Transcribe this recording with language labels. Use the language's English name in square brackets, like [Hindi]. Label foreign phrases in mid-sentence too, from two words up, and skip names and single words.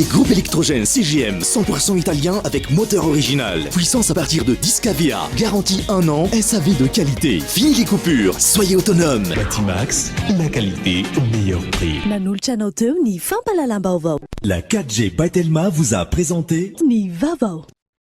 [French] électrogène CGM 100% italien avec moteur original. Puissance à partir de 10 kVA. Garantie 1 an. SAV de qualité. Fini les coupures. Soyez autonome. Batimax, la qualité au meilleur prix. [Malagasy] Nanolotra anao teo ny fampalalam-baovao. [French] La 4G by Telma vous a présenté [Malagasy] ny vaovao.